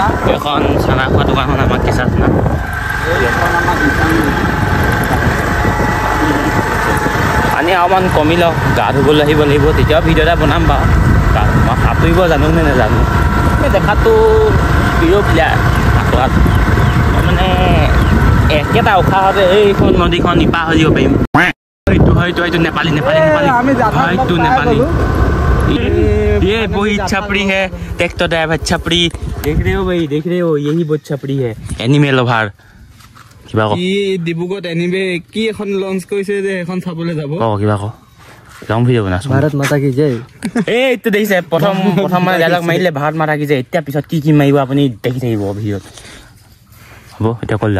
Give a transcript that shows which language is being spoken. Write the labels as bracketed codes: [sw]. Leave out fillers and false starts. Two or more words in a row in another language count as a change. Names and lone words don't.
[as] এখন চানা খোৱা দোকানখন আমাৰ কেঁচা চানা, পানী অকণমান কমি লওক, গা ধুবলৈ আহিব লাগিব, তেতিয়াও ভিডিঅ' এটা বনাম বাৰু। মই সাঁতুৰিব জানো নে নাজানো, এই দেখাততো প্ৰিয় প্লেয়াৰ সাঁতোৰাত, মানে একেটা উশাহতে এইখন নদীখন ইপাৰ হৈ যাব পাৰিম। হয়তো নেপালী হয়তো নেপালী। [hi] ये वही छपरी है, ट्रैक्टर ड्राइवर छपरी, देख रहे हो यही बहुत छपरी है, [en] anime lover. [as] কিবা ক ডিব্ৰুগড়ত এনিমে কি এখন লঞ্চ কৰিছে যে এখন চাবলৈ যাব। কিবা ক [en] long video' [as] বনাইছোঁ। [hi] भारत माता की जय। [as] এইটো দেখিছে, প্ৰথম মানে ডাইলগ মাৰিলে [hi] भारत माता की जय, [as] এতিয়া পিছত কি মাৰিব আপুনি দেখি থাকিব ভিডিঅ'ত। হ'ব এতিয়া কৈ যা,